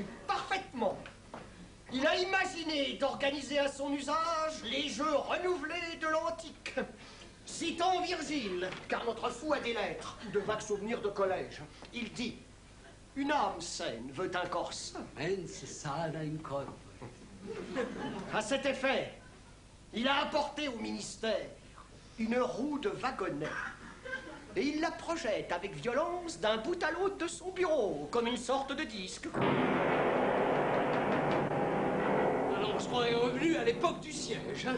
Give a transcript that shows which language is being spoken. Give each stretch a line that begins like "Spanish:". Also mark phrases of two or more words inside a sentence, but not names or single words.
French: Parfaitement. Il a imaginé d'organiser à son usage les jeux renouvelés de l'antique. Citons Virgile, car notre fou a des lettres, de vagues souvenirs de collège. Il dit: une âme saine veut un corps sain.
Latin: Mens sana in corpore.
French: À cet effet, il a apporté au ministère une roue de wagonnet. Et il la projette avec violence d'un bout à l'autre de son bureau, comme une sorte de disque. Alors, on se croirait revenu à l'époque du siège, hein?